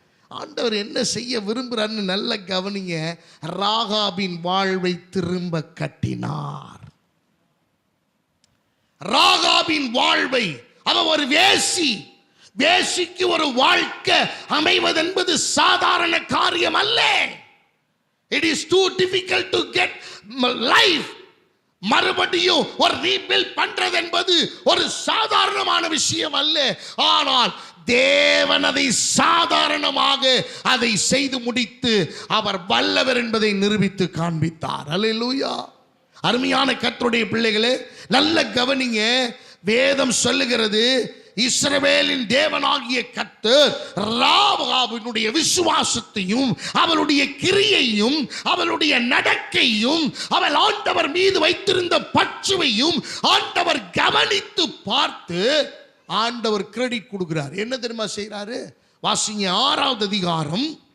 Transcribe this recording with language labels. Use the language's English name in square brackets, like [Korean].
[Tamil] ஆண்டவர் என்ன செய்ய விரும்புறான்னு நல்ல கவனிங்க. ராகாபின் வாழ்வை திரும்ப கட்டினார். ராகாபின் வாழ்வை, அவ ஒரு வேசி, வேசிக்கு ஒரு வாழ்க்கை அமைவது என்பது சாதாரண காரியம் அல்ல. [English] It is too difficult to get life. [Tamil] மறுபடியும் ஒரு ரீபில்ட் பண்றது என்பது ஒரு சாதாரணமான விஷயம் அல்ல. ஆனால் தேவன் அதை சாதாரணமாக அதை செய்து முடித்து அவர் வல்லவர் என்பதை நிரூபித்து காண்பித்தார். அல்லேலூயா. அருமையான கர்த்தருடைய பிள்ளைகளே, நல்ல கவனிங்க. வேதம் சொல்லுகிறது, இஸ்ரவேலின் தேவனாகிய கர்த்தர் ராகாபினுடைய விசுவாசத்தையும் அவளுடைய கிரியையும் அவளுடைய நடக்கையும் அவள் ஆண்டவர் மீது வைத்திருந்த பற்றுவையும் ஆண்டவர் கவனித்து பார்த்து ஆண்டவர் கிரெடிட் கொடுக்கிறார். என்ன தெரியுமா செய்யறாரு? வாசிங்க 6வது அதிகாரம்